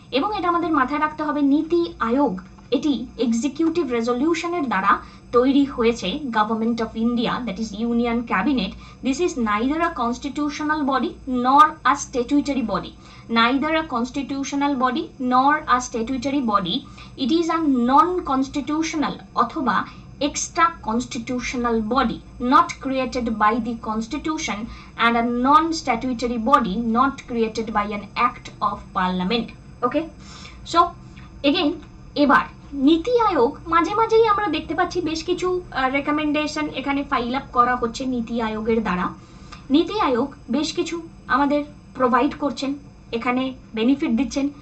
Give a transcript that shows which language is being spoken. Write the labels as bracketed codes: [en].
[bn] এবং এটা আমাদের মাথায় রাখতে হবে, নীতি আয়োগ এটি এক্সিকিউটিভ রেজলিউশনের দ্বারা তৈরি হয়েছে, government of India, that is union cabinet. [en] This is neither a constitutional body nor a statutory body, neither a constitutional body nor a statutory body. It is a non-constitutional অথবা extra constitutional body not created by the constitution and a non-statutory body not created by an act of parliament. [bn] Okay, so again এবার নীতি আয়োগ মাঝে মাঝেই আমরা দেখতে পাচ্ছি বেশ কিছু রেকমেন্ডেশন এখানে ফাইল আপ করা হচ্ছে নীতি আয়োগের দ্বারা। নীতি আয়োগ বেশ কিছু আমাদের প্রোভাইড করছেন, এখানে বেনিফিট দিচ্ছেন।